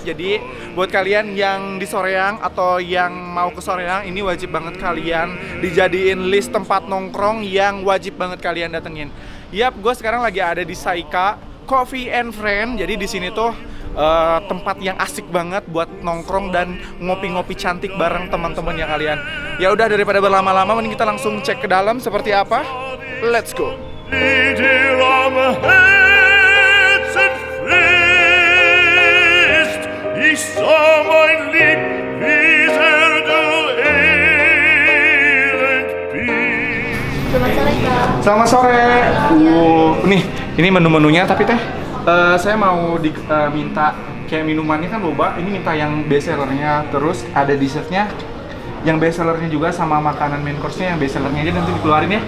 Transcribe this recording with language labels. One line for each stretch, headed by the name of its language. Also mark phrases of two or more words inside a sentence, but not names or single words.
Indonesian: Jadi buat kalian yang di Soreang atau yang mau ke Soreang, ini wajib banget kalian dijadiin list tempat nongkrong yang wajib banget kalian datengin. Yap, gue sekarang lagi ada di Saika Coffee and Friend. Jadi di sini tuh tempat yang asik banget buat nongkrong dan ngopi-ngopi cantik bareng teman-temannya kalian. Ya udah, daripada berlama-lama, mending kita langsung cek ke dalam seperti apa.
English: Let's go.
German: Dir am Herzen frisst, ich sah mein Lieb, wie sehr du elend bist.
Indonesian: Selamat sore, Kak. Selamat sore. Nih, ini menu-menunya, tapi teh saya mau minta kayak minumannya kan boba, ini minta yang best sellernya, terus ada dessertnya yang best sellernya juga, sama makanan
English: main course-
Indonesian: nya yang best sellernya aja nanti dikeluarin ya.